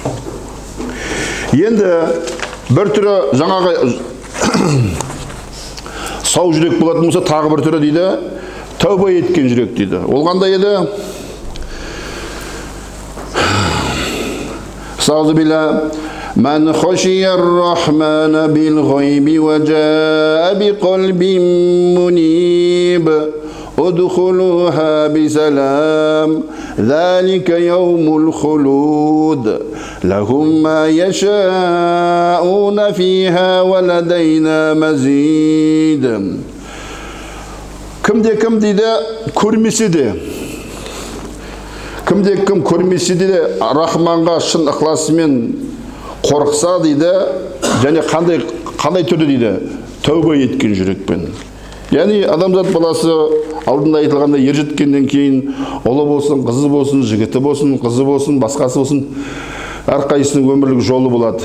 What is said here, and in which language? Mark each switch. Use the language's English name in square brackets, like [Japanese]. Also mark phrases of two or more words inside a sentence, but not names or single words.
[Kazakh] Енді бір түрі жаңағы сау жүрек болатын болса, тағы бір түрі дейді, тәуба еткен жүрек дейді. Ол қандай еді? [Arabic] أعوذ بالله. من خشي الرحمن بالغيب وجاء بقلب منيب ادخلوها بسلام ذلك يوم الخلود لهم ما يشاءون فيها ولدينا مزيد. [Kazakh] Кім дейді, көрмесе де, кім көрмесе де Рахманға шын ықыласымен қорықса дейді, және қандай түрде дейді, тәуба еткен жүрекпен. Яғни адамзат баласы алдында айтылғанда ер жеткеннен кейін ұлы болсын, қызы болсын, жігіті болсын, қызы болсын, басқасы болсын, әрқайсының өмірлік жолы болады.